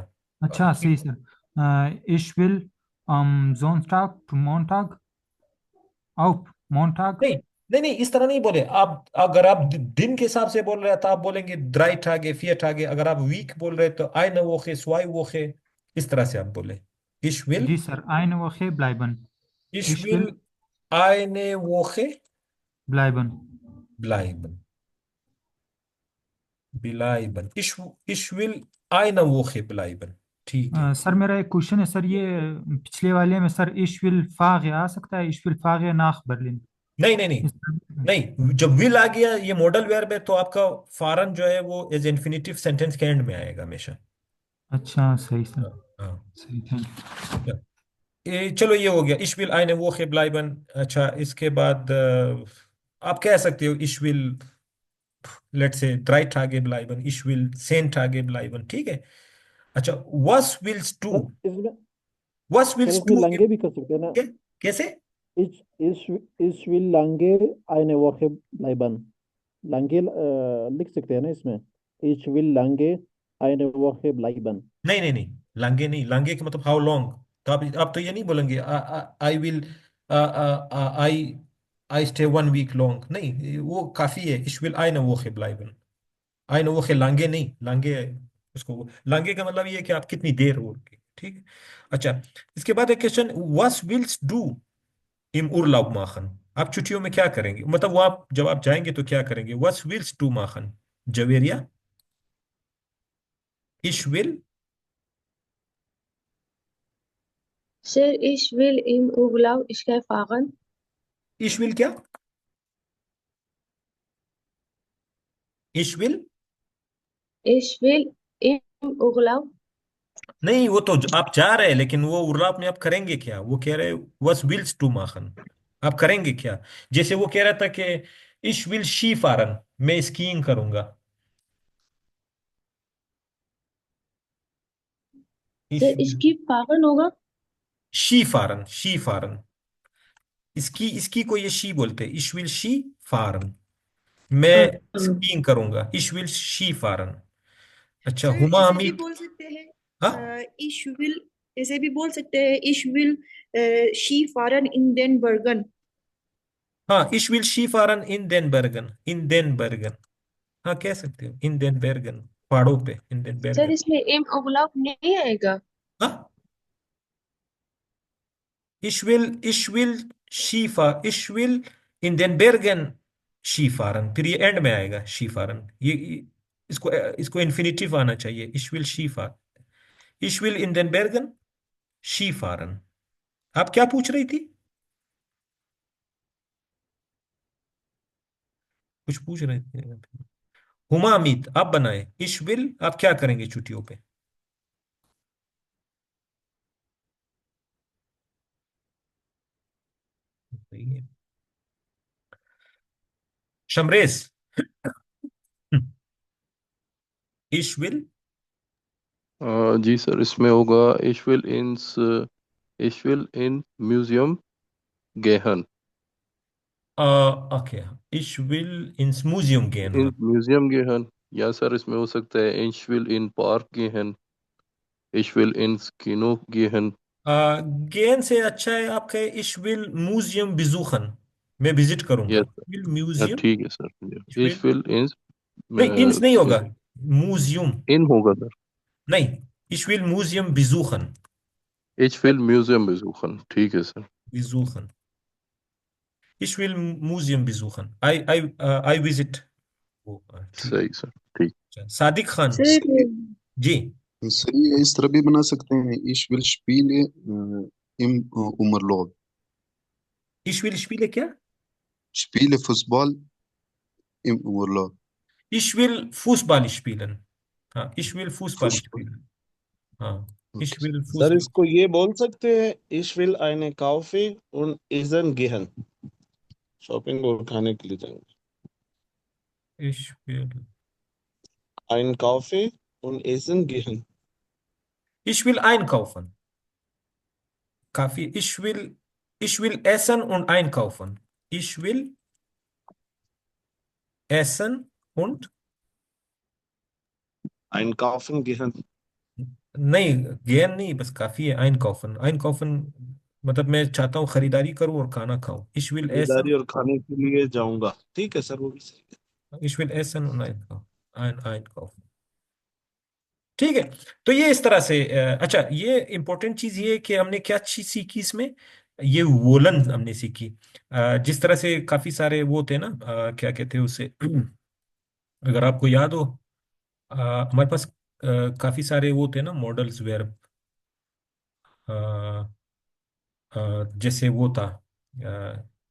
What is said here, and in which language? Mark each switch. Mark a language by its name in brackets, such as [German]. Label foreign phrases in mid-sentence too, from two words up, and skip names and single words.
[Hindi] अच्छा सही सर। [German] ich will Sonntag to Montag auf Montag। [Hindi] नहीं नहीं नहीं, इस तरह नहीं बोले आप। अगर आप दिन के हिसाब से बोल रहे हैं तो आप बोलेंगे [German] drei Tage, vier Tage. [Hindi] अगर आप वीक बोल रहे हैं तो [German] eine Woche, zwei Woche, [Hindi] इस तरह से आप बोले। [German] Ich will, [Hindi] जी सर, [German] eine Woche bleiben. ich Ich will will eine Woche bleiben. bleiben. Bleiben. Ich will eine Woche bleiben. [Hindi] ठीक है। सर मेरा एक क्वेश्चन है सर, ये पिछले वाले में सर [German] ich will fahre [Hindi] आ सकता है, [German] ich will fahre nach Berlin? [Hindi] नहीं नहीं नहीं नहीं, जब विल आ गया ये [English] modal verb [Hindi] है तो आपका फॉरन जो है वो [English] as infinitive [Hindi] सेंटेंस के एंड में आएगा हमेशा। अच्छा सही सर, हाँ हाँ। सही, [English] thank you. [Hindi] चलो ये हो गया [German] ich will eine Woche bleiben। [Hindi] अच्छा इसके बाद आप कह सकते हो [German] ich will [Hindi] लेट्स से [German] 3 Tage bleiben, ich will 10 Tage bleiben, [Hindi] ठीक है। [German] अच्छा was willst du, [Hindi] सर इसमें [German] was [Hindi] सर [German] willst [Hindi] इसमें [German] du [Hindi] लंगे भी कर सकते हैं ना। कैसे? [German] ich will lange eine Woche bleiben। [Hindi] लंगे लिख सकते हैं ना इसमें, [German] ich will lange eine Woche bleiben। [Hindi] नहीं नहीं नहीं, लांगे नहीं, लांगे का मतलब [English] how long. [Hindi] तो आप तो ये नहीं बोलेंगे [English] I will I I stay 1 week long, [Hindi] नहीं वो काफी है। [German] ich will eine Woche bleiben, eine Woche lange [Hindi] नहीं, लांगे उसको, लांगे का मतलब ये है कि आप कितनी देर हो रही, ठीक है। अच्छा इसके बाद एक क्वेश्चन, [German] was willst du im Urlaub machen, [Hindi] आप छुट्टियों में क्या करेंगे, मतलब वो आप जब आप जाएंगे तो क्या करेंगे। [German] was willst du machen जवेरिया, ich will, [Hindi] Sir, [German] ich will im Urlaub Ski fahren. ich will क्या, ich will Ich will im Urlaub. [Hindi] नहीं, वो तो आप जा रहे हैं, लेकिन वो उर्लाप में आप करेंगे क्या, वो कह रहे [German] was willst du machen, [Hindi] आप करेंगे क्या। जैसे वो कह रहा था कि [German] ich will Ski fahren, [Hindi] मैं स्कीइंग करूंगा। Sir, [German] इश Ski fahren होगा। Ski fahren, Ski fahren, [Hindi] इसकी को ये शी बोलते हैं, [German] ich will Ski fahren, [Hindi] मैं स्कीइंग करूंगा, [German] ich will Ski fahren. [Hindi] अच्छा सर हुमा ऐसे भी हमीद, बोल सकते हाँ हैं [German] ich will, [Hindi] ऐसे भी बोल सकते हैं [German] ich will Ski fahren in den Bergen. हाँ, ich will Ski fahren in den Bergen, in den Bergen, [Hindi] हाँ कह सकते हो, [German] in den Bergen, [Hindi] पहाड़ों पे, [German] in den [Hindi] सर [German] बर्गन। [Hindi] इसमें [German] im Urlaub [Hindi] नहीं आएगा। हाँ, [German] ich will ich will in den Bergen Skifahren, [Hindi] फिर ये एंड में आएगा शीफारन, इसको इन्फिनिटिव आना चाहिए, [German] ich will Skifahren, ich will in den Bergen Skifahren। [Hindi] आप क्या पूछ रही थी, कुछ पूछ रहे थे हुमा अमित, आप बनाए [German] ich will, [Hindi] आप क्या करेंगे छुट्टियों पे। सही है। शमरेज, [German] ich will, [Hindi] जी सर, इसमें होगा [German] ich will in Museum gehen। ओके, ich will ins Museum gehen, इन [Hindi] हाँ। [German] म्यूजियम gehen, [Hindi] या सर इसमें हो सकता है [German] ich will in Park gehen, ich will ins Kino gehen। [Hindi] गेन से अच्छा है आपके [German] ich will Museum besuchen, [Hindi] मैं विजिट करूंगा, यस [German] विल [Hindi] सर, [German] म्यूजियम, [Hindi] ठीक है सर। [German] ich will, ich will ins [Hindi] नहीं इंस नहीं होगा, म्यूजियम, इन होगा सर। नहीं, [German] ich will Museum besuchen, ich will Museum besuchen, [Hindi] ठीक है सर। बिजूखन, [German] ich will Museum besuchen, [English] I visit [Hindi] वो, ठीक। सही सर, ठीक। सादिक खान सर जी, सर ये इस तरह भी बना सकते हैं, [German] ich will spiele im Umurlaub। ich will spiele क्या, Spiele Fußball im Urlaub। ich will Fußball spielen, हाँ ich will Fußball Fußball, स्पीलन, हाँ इश [Hindi] okay। [German] विल [Hindi] सर [German] फुसबाल, [Hindi] इसको ये बोल सकते हैं [German] ich will eine Kaffee und essen gehen। [Hindi] शॉपिंग और खाने के लिए जाएंगे। [German] ich will, Ein Kaffee und essen gehen। ich will einkaufen, काफी, ich will essen und einkaufen, ich will essen und, Einkaufen gehen। [Hindi] नहीं gehen नहीं, बस काफी है, [German] einkaufen, einkaufen [Hindi] मतलब मैं चाहता हूँ खरीदारी करूँ और खाना खाऊं, [German] ich will essen, [Hindi] खरीदारी और खाने के लिए जाऊंगा, ठीक है सर, वो भी सही है। [German] ich will essen und einkaufen, einkaufen। [Hindi] ठीक है। तो ये इस तरह से अच्छा, ये इंपॉर्टेंट चीज ये है कि हमने क्या चीज सीखी इसमें, ये वोलन हमने सीखी। जिस तरह से काफी सारे वो थे ना, क्या कहते हैं उसे, अगर आपको याद हो, हमारे पास काफी सारे वो थे ना मॉडल्स वेयर, जैसे वो था अ,